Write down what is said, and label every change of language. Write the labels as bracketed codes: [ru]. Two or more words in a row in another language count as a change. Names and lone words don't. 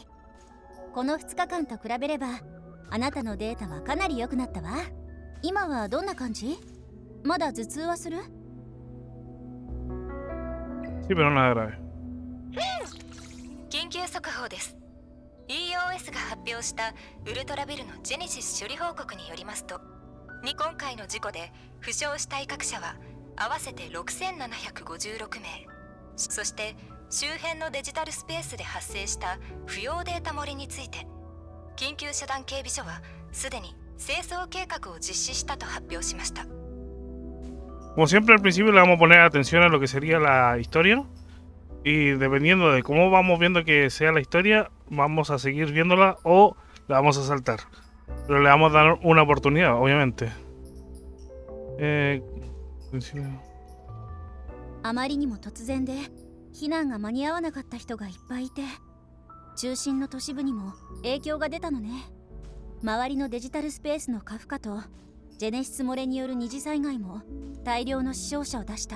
[ja] この2日間と比べればあなたのデータはかなり良くなったわ。今はどんな感じ？まだ頭痛はする？ [es] Sí, pero nada grave. [ja] 緊急速報です。 EOS が発表したウルトラビルのジェネシス処理報告によりますと、今回の事故で負傷した威嚇者は合わせて6756名。そして周辺のデジタルスペースで発生した不要データ漏れについて、緊急遮断警備所はすでに清掃計画を実施したと発表しました。 [es] Como siempre al principio le vamos a poner atención a lo que sería la historia. Y dependiendo de cómo vamos viendo que sea la historia, vamos a seguir viéndola o la vamos a saltar. Pero le vamos a dar una oportunidad, obviamente. [ja] あまりにも突然で避難が間に合わなかった人がいっぱいいて、中心の都市部にも影響が出たのね。周りのデジタルスペースの過負荷とジェネシス漏れによる二次災害も大量の死傷者を出した。